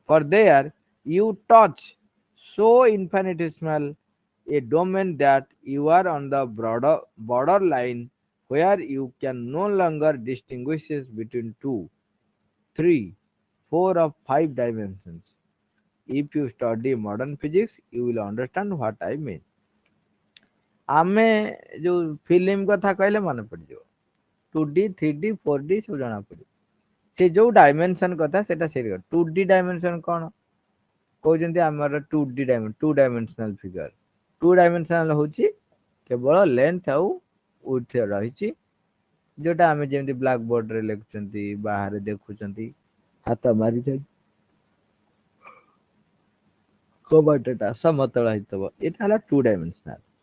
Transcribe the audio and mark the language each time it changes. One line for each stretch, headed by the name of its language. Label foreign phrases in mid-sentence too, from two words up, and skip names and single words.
English: For there you touch so infinitesimal a domain that you are on the broader borderline where you can no longer distinguish between two, three, four or five dimensions. If you study modern physics, you will understand what I mean।
Odia: ଆମେ ଯୋଉ ଫିଲ୍ମ କଥା କହିଲେ ମନେ ପଡିଯିବ 2D 3D 4D ସବୁ ଜଣା ପଡିବ। ସେ ଯୋଉ ଡାଇମେନସନ କଥା ସେଟା ସେଇ
English: 2D dimension
Odia: କଣ କହୁଛନ୍ତି ଆମର
English: 2D dimension two dimensional figure. two dimensional
Odia: ହଉଛି କେବଳ ଲେନ୍ଥ ଆଉ ୱିଡଥ ରହିଛି ଯୋଉଟା ଆମେ ଯେମିତି
English: black board
Odia: ରେ ଲେଖୁଛନ୍ତି ବାହାରେ ଦେଖୁଛନ୍ତି ହାତ ମାରିଛନ୍ତି କବାଟଟା ସମତଳ ହେଇଥିବ ଏଟା ହେଲା
English: two dimensional.